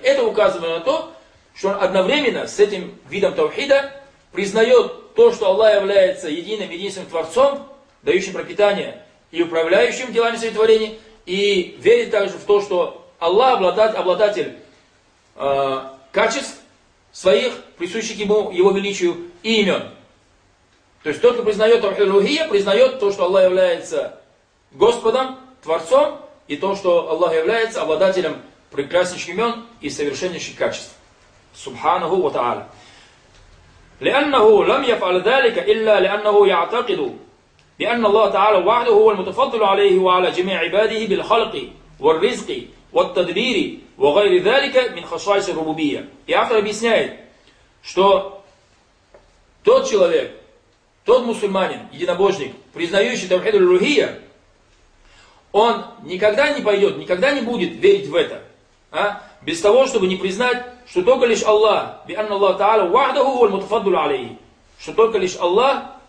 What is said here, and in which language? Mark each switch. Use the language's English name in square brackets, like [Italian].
[Russian] Это указывает на то, что он одновременно с этим видом таухида признает то, что Аллах является единым, единственным Творцом, дающим пропитание и управляющим делами своих творений, и верит также в то, что Аллах обладатель качеств своих, присущих ему, его величию и имен. То есть тот, кто признает таухид ар-рухия, признает то, что Аллах является Господом, Творцом, и то, что Аллах является обладателем прекраснейших имен и совершеннейших качеств. Субханаху ва та'аля. [Arabic] لأنه لم يفعل ذلك إلا لأنه يعتقد بأن الله تعالى وحده هو المتفضل عليه وعلى جميع عباده بالخلق والرزق والتدبير وغير ذلك من خصائص الربوبية. [Russian] И автор объясняет, что тот человек, тот мусульманин, единобожник, признающий таухид ар-рухия, он никогда не пойдет, никогда не будет верить в это, без того, чтобы не признать, что только лишь Аллах, [Arabic] би анна Аллах та'аля вахдаху валь мутафаддалу алейхи, [Russian] что только лишь Аллах,